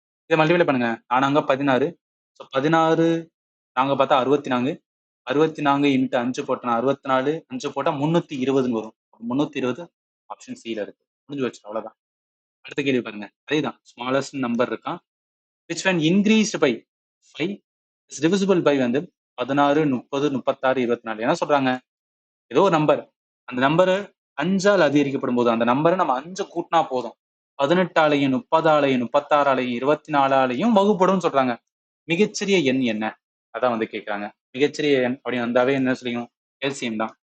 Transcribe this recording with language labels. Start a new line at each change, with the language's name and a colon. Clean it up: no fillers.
Tamil: இதை மல்டிப்ளை பண்ணுங்க, 4 16, ஸோ 16 நாங்க பார்த்தா 64, 64 இன்ட்டு 5 போட்டோம்னா 64, 5 போட்டா 320ன்னு வரும். 320 ஆப்ஷன் சில இருக்கு. முடிஞ்சு வச்சு அவ்வளவுதான். அடுத்த கேள்வி பாருங்க, அதேதான் ஸ்மாலஸ்ட் நம்பர் இருக்கான்.
English: which when increased by 5 is divisible by வந்து 16 30 36 24.
Tamil: என்ன சொல்றாங்க, ஏதோ ஒரு நம்பர், அந்த நம்பர் 5ஆல் அதிகரிக்கப்படும் போது அந்த நம்பரை நம்ம 5 கூட்டினா போதும் 18ஆலையும் 30ஆலையும் 36ஆலையும் 24ஆலையும் வகுப்படும் சொல்றாங்க. மிகச்சிறிய எண் என்ன அதான் வந்து கேட்கறாங்க. மிகச்சிறிய எண் அப்படின்னு வந்தாவே என்ன சொல்லிக்கணும் எல்சிஎம் தான்.